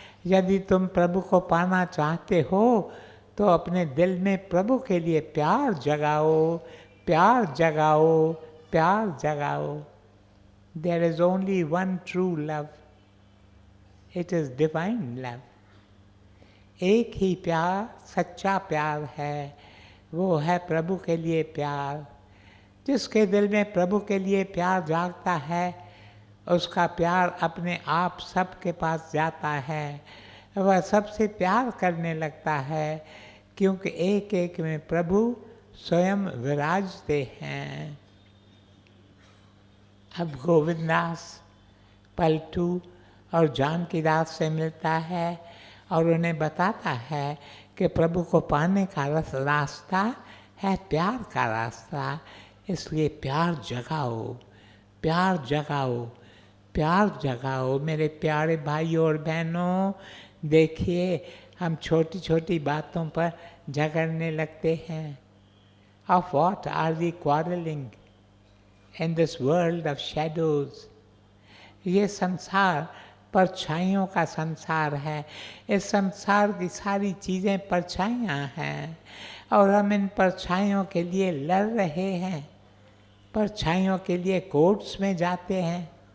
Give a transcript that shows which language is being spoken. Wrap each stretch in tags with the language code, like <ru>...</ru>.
<hi>यदि तुम प्रभु को पाना चाहते हो तो अपने दिल में प्रभु के लिए प्यार जगाओ, प्यार जगाओ, प्यार जगाओ।</hi> <en>There is only one true love. It is divine love.</en> <hi>एक ही प्यार, सच्चा प्यार है, वो है प्रभु के लिए प्यार। जिसके दिल में प्रभु के लिए प्यार जागता है, उसका प्यार अपने आप सबके पास जाता है। वह सबसे प्यार करने लगता है, क्योंकि एक एक में प्रभु स्वयं विराजते हैं। अब गोविंदास पलटू और जानकीदास से मिलता है और उन्हें बताता है कि प्रभु को पाने का रास्ता है प्यार का रास्ता। इसलिए प्यार जगाओ, प्यार जगाओ, प्यार जगाओ। मेरे प्यारे भाइयों और बहनों, देखिए हम छोटी छोटी बातों पर झगड़ने लगते हैं।</hi> <en>Of what are we quarreling in this world of shadows?</en> <hi>ये संसार परछाइयों का संसार है। इस संसार की सारी चीज़ें परछाइयाँ हैं और हम इन परछाइयों के लिए लड़ रहे हैं, परछाइयों के लिए कोर्ट्स में जाते हैं।</hi>